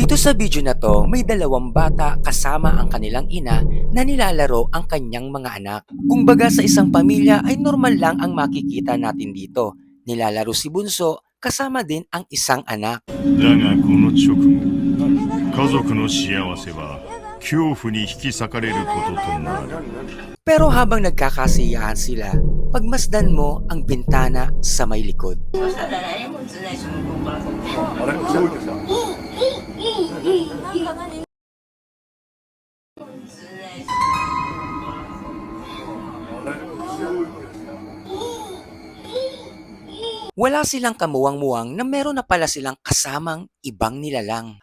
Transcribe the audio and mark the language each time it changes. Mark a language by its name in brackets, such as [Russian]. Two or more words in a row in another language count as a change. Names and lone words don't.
[Filipino] Dito sa video na to, may dalawang bata kasama ang kanilang ina na nilalaro ang kanyang mga anak. Kung baga sa isang pamilya ay normal lang ang makikita natin dito. Nilalaro si Bunso kasama din ang isang anak. [Japanese] だがこの直後、家族の幸せは恐怖に引き裂かれることとなる。 [Filipino] Pero habang nagkakasiyahan sila, pagmasdan mo ang bintana sa may likod. Wala silang kamuwang-muwang na meron na pala silang kasamang ibang nilalang.